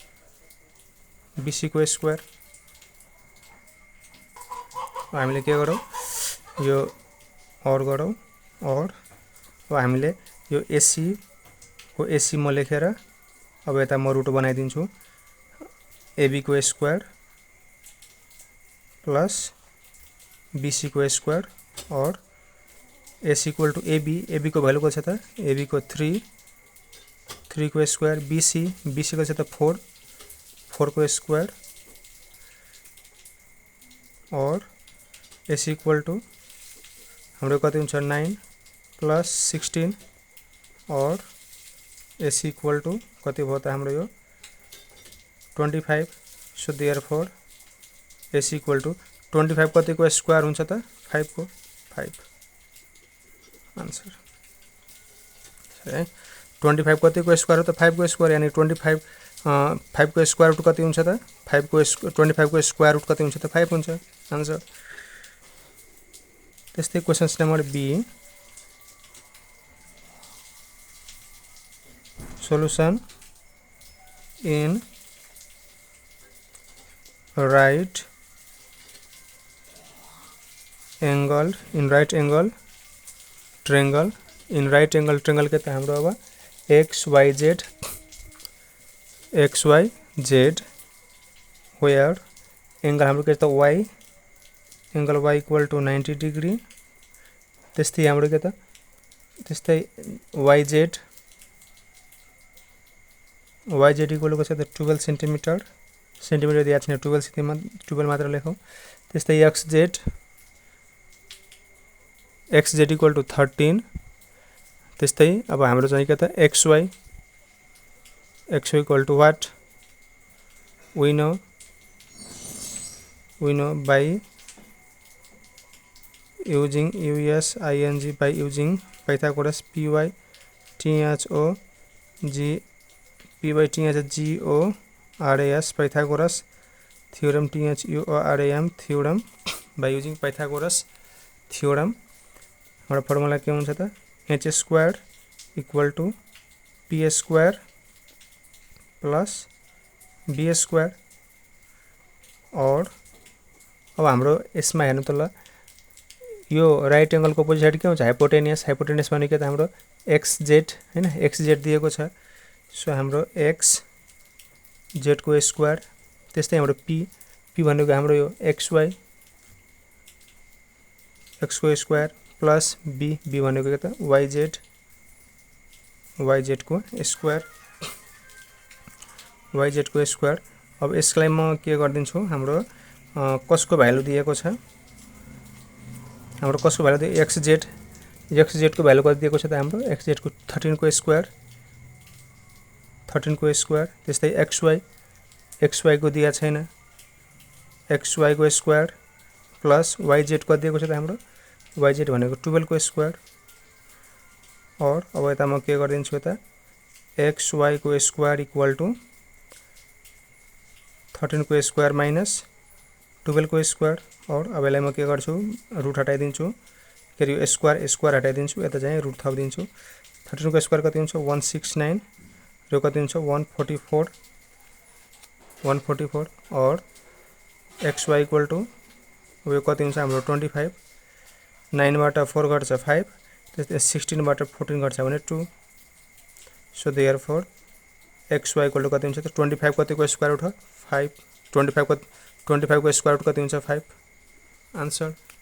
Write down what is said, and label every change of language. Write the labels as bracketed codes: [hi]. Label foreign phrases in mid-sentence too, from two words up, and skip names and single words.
[ne] हामीले के गरौँ यो और गरौँ और अब हामीले यो एसी को एसी म लेखेर अब यता म रुट बनाइदिन्छु एबी को स्क्वायर प्लस बीसी को स्क्वायर और एसी [en] equal to [ne] एबी को भ्यालु कति छ त एबी को 3 को स्क्वायर बीसी को छ त 4 को स्क्वायर और एसी [en] equal to [ne] हाम्रो कति हुन्छ 9 प्लस 16 और एसी इक्वल टू कति भयो त हाम्रो यो 25। [en] so therefore AC equal to [ne] 25 कति को स्क्वायर हुन्छ त 5 को 5 आन्सर है। 25 कति को स्क्वायर हो त 5 को स्क्वायर यानी 25 5 को [en] square root [ne] कति हुन्छ त 25 को [en] square root [ne] कति हुन्छ त 5 हुन्छ आन्सर। त्यस्तै [en] questions number B solution in right angle triangle [ne] के त हाम्रो अब xyz [en] where angle [ne] हाम्रो के त [en] y angle y equal to 90 degree. [ne] त्यस्तै हाम्रो के त त्यस्तै [en] yz equal to [ne] कति त 12 सेन्टिमिटर दिएको छैन 12 मात्र लेखौँ। त्यस्तै [en] xz equal to 13. [ne] त्यस्तै अब हाम्रो चाहिँ के त [en] xy equal to what we know by using by using Pythagoras PYTHGORAS Pythagoras theorem THEOREM theorem by using Pythagoras theorem [ne] हाम्रो फर्मुला के हुन्छ त [en] h square equal to p square plus b square. [ne] और अब हाम्रो यसमा हेर्नु त ल यो [en] right angle [ne] को [en] opposite side [ne] के हुन्छ हाइपोटेनियस। हाइपोटेनियस भनेको त हाम्रो xz हैन xz दिएको छ। सो हाम्रो xz को स्क्वायर त्यस्तै हाम्रो p भनेको हाम्रो यो xy x को [en] square plus b [ne] भनेको के त yz को स्क्वायर yz को स्क्वायर। अब यसलाई म के गर्दिन्छु हाम्रो कसको भ्यालु दिएको छ हाम्रो कसको भ्यालु xz को भ्यालु कति दिएको छ त हाम्रो xz को 13 को स्क्वायर त्यस्तै xy को दिया छैन xy को [en] square plus yz [ne] को दिएको छ त हाम्रो yz भनेको 12 को स्क्वायर। और अब यता म के गर्दिन्छु त xy को [en] square equal to [ne] 13 को [en] square minus 12 [ne] को स्क्वायर। और अब यसलाई म के गर्छु रुट हटाइदिन्छु के यो स्क्वायर हटाइदिन्छु यता चाहिँ रुट थपिदिन्छु। 13 को स्क्वायर कति हुन्छ 169 र कति हुन्छ 144 और [en] xy equal to [ne] यो कति हुन्छ हाम्रो 25 9 बाट 4 घट्छ 5 त्यस्तै 16 बाट 14 घट्छ भने 2। [en] so therefore xy equal to [ne] कति हुन्छ त 25 कति को [en] square root [ne] 5 25 को [en] square root [ne] कति हुन्छ 5 आन्सर।